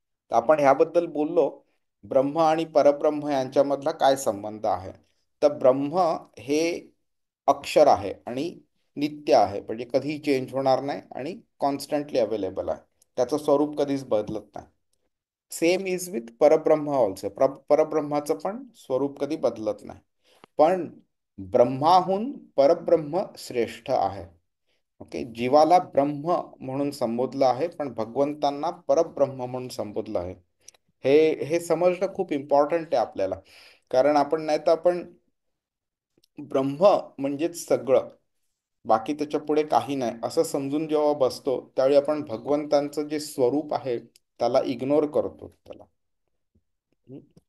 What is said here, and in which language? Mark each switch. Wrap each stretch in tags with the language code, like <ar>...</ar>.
<mr>तर आपण ह्याबद्दल बोललो, ब्रह्म आणि परब्रह्म यांच्यामधला काय संबंध आहे. तर ब्रह्म हे अक्षर आहे आणि नित्य आहे, म्हणजे कधीही चेंज होणार नाही आणि कॉन्स्टंटली अवेलेबल आहे. त्याचं स्वरूप कधीच बदलत नाही.</mr> <en>Same is with Parabrahma also.</en> <mr>परब्रह्माचं पण स्वरूप कधी बदलत नाही. पण ब्रह्माहून परब्रह्म श्रेष्ठ आहे. ओके, जीवाला ब्रह्म म्हणून संबोधलं आहे, पण भगवंतांना परब्रह्म म्हणून संबोधलं आहे. हे हे समजणं खूप इम्पॉर्टंट आहे आपल्याला. कारण आपण नाही तर आपण ब्रह्म म्हणजेच सगळं, बाकी त्याच्या पुढे काही नाही असं समजून जेव्हा बसतो, त्यावेळी आपण भगवंतांचं जे स्वरूप आहे त्याला इग्नोर करतो त्याला. हम्म.</mr>